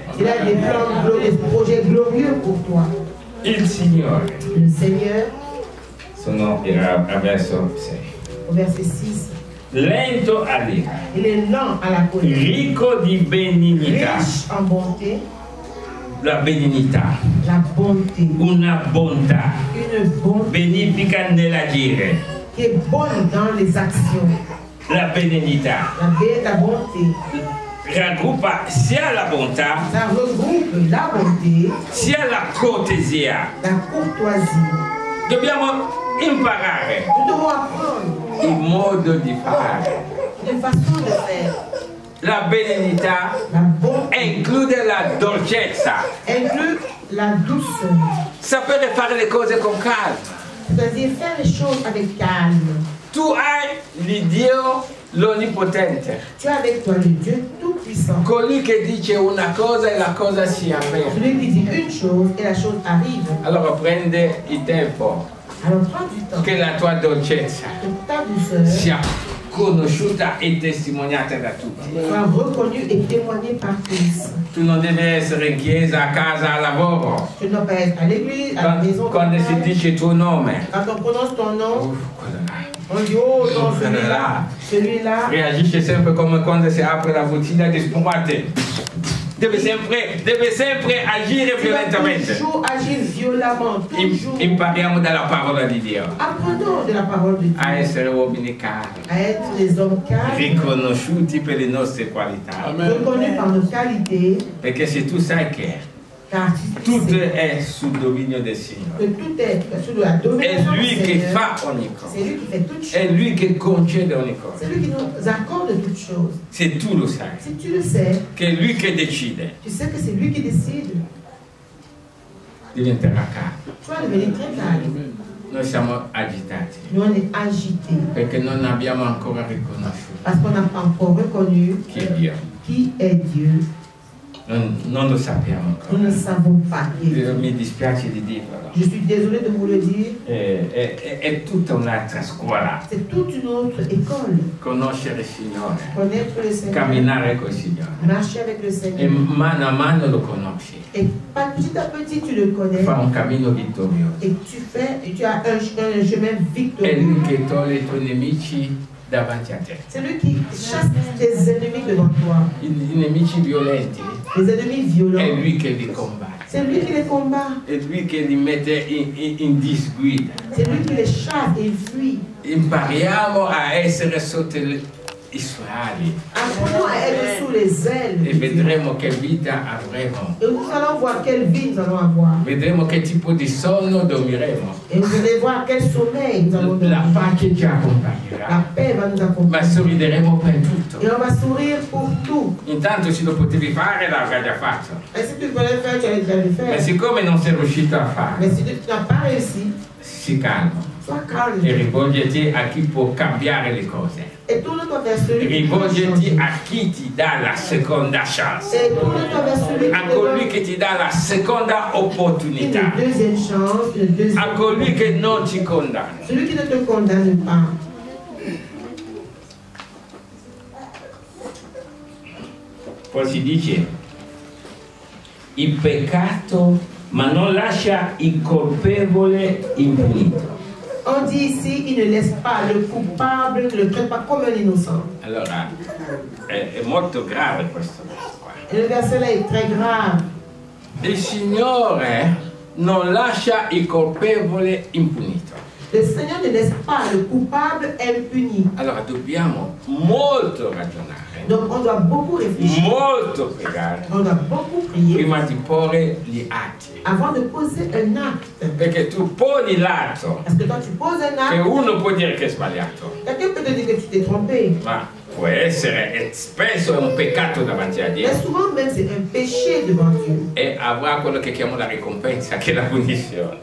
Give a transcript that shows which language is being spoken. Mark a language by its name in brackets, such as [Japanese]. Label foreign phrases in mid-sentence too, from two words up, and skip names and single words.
[French] Il a des plans glorieux, des projets glorieux pour toi. [Italian] Il Signore, [French] Le Seigneur, [Italian] era a verso 6, [French] au verset 6, [Italian] lento all'ira, [French] il est lent à la colère, [Italian] ricco di benignità, [French] riche en bonté, [Italian] la benignità, [French] la bonté, [Italian] una bontà [French] une bonté [Italian] benefica nell'agire, [French] qui est bonne dans les actions. [Italian] la benignità [French] La bonté, [Italian] raggruppa sia la bontà [French] ça regroupe la bonté, [Italian] sia la cortesia. [French] la courtoisie. [Italian] Dobbiamo imparare [French] Nous devons apprendre [Italian] il modo di fare. [French] une façon de faire. [Italian] La benignità [French] La bonté [Italian] include la dolcezza, [French] inclut la douceur, [Italian] sapere fare le cose con calma. [French] c'est-à-dire faire les choses avec calme. [Italian] Tu hai l'Iddio l'Onnipotente, [French] Tu as avec toi le Dieu Tout-Puissant, [Italian] colui che dice una cosa e la cosa si avvera. [French] celui qui dit une chose et la chose arrive. [Italian] Allora prende il tempo [French] Alors prends du temps, [Italian] che la tua dolcezza [French] que ta douceur [Italian] sia conosciuta e testimoniata da tutti. [French] soit reconnue et témoignée par tous. [Italian] Tu non devi essere in chiesa, a casa, al lavoro. [French] Tu ne dois pas être à l'église, à la maison. [Italian] Quando si dice il tuo nome, [French] Quand on prononce ton nom, [Italian] quello là. [French] on dit oh non, celui-là, celui-là. [Italian] Reagisce sempre come quando si apre la bottiglia di spumante. Deve sempre agire [French] Tu vas [Italian] violentemente. [French] toujours agir violemment, toujours. [Italian] Impariamo dalla parola di Dio [French] Apprenons de la parole de Dieu [Italian] a essere uomini cari, [French] à être des hommes calmes, [Italian] riconosciuti per le nostre qualità. [French] reconnus par nos qualités, [Italian] Perché se tu sai che [French] car tu [Italian] tutto [French] sais [Italian] è sul dominio del Signore, [French] que tout est sous la [Italian] è [French] domination [Italian] Lui [French] du [Italian] che [French] Seigneur. [Italian] fa ogni [French] C'est [Italian] cosa, [French] lui qui fait toutes [Italian] è [French] choses. [Italian] Lui che concede ogni cosa. [French] C'est lui qui nous accorde toutes choses. [Italian] Se tu lo sai, [French] Si tu le sais, [Italian] che è Lui che decide, [French] tu sais que c'est lui qui décide. [Italian] diventerà calmo. [French] Tu vas devenir très calme. [Italian] Noi siamo agitati [French] Nous, on est agités [Italian] perché non abbiamo ancora riconosciuto [French] parce qu'on n'a pas encore reconnu [Italian] chi è Dio. [French] qui est Dieu. [Italian] Non lo sappiamo [French] Nous [Italian] ancora. [French] ne savons pas qui est Dieu. [Italian] Mi dispiace di dirlo. [French] Je suis désolée de vous le dire. [Italian] È tutta un'altra scuola. [French] C'est toute une autre école. [Italian] Conoscere il Signore, [French] Connaître le Seigneur, [Italian] camminare col Signore. [French] marcher avec le [Italian] E [French] Seigneur. [Italian] mano a mano lo conosci. [French] Et petit à petit, tu le connais. [Italian] Fa un cammino vittorioso. [French] Et tu as un chemin [Italian] È [French] victorieux. [Italian] Lui che toglie i tuoi nemici davanti a te. [French] C'est lui qui chasse tes ennemis devant toi. [Italian] I nemici violenti [French] Les ennemis [Italian] è [French] violents. [Italian] Lui che li combatte. [French] C'est lui qui les combat. [Italian] È Lui che li mette in disguida. [French] C'est lui qui les chasse et ils fuient. [Italian] Impariamo a essere sotto i suoi ali [French] Apprenons à être sous les ailes. [Italian] e [French] de Dieu. [Italian] vedremo che vita avremo. [French] Et nous allons voir quelle vie nous allons avoir. [Italian] Vedremo che tipo di sonno dormiremo. [French] Et vous allez voir quel sommeil nous allons [Italian] La [French] donner. [Italian] pace ci [French] La [Italian] accompagnerà. [French] paix va nous [Italian] Ma [French] accompagner. [Italian] sorrideremo per tutto. [French] Et on va sourire pour tout. [Italian] Intanto se lo potevi fare l'avrei già fatto. [French] Et si tu voulais le faire, tu allais déjà le [Italian] Ma [French] faire. [Italian] siccome non sei riuscito a fare, [French] Mais si tu n'as pas réussi, [Italian] si calma [French] sois [Italian] e [French] calme. [Italian] rivolgiti a chi può cambiare le cose. [French] Et tourne-toi vers celui qui peut [Italian] Rivolgiti [French] changer. [Italian] a chi ti dà la seconda chance, [French] Et tourne-toi vers celui [Italian] a [French] qui te [Italian] colui [French] donne [Italian] che ti dà la seconda [French] une [Italian] opportunità, [French] deuxième chance, une deuxième [Italian] a colui che non ti condanna. [French] Celui qui ne te condamne pas. [Italian] Poi si dice il peccato, ma non lascia il colpevole impunito. [French] On dit ici, il ne laisse pas le coupable, ne le traite pas comme un innocent. [Italian] Allora è molto grave questo verso qua. [French] Et le verset là est très grave. [Italian] Il Signore non lascia il colpevole impunito. [French] Le Seigneur ne laisse pas le coupable impuni. [Italian] Allora dobbiamo molto ragionare, [French] Donc on doit beaucoup réfléchir. [Italian] molto pregare [French] On doit beaucoup prier [Italian] prima di porre gli atti. [French] avant de poser un acte. [Italian] Perché tu poni l'atto [French] Parce que quand tu poses un [Italian] che [French] acte, [Italian] uno può dire che è sbagliato, [French] quelqu'un peut te dire que tu t'es trompé. [Italian] ma può essere, e spesso è un peccato davanti a Dio, [French] Mais souvent même c'est un péché devant Dieu. [Italian] e avrà quello che chiamo la ricompensa, che è la punizione.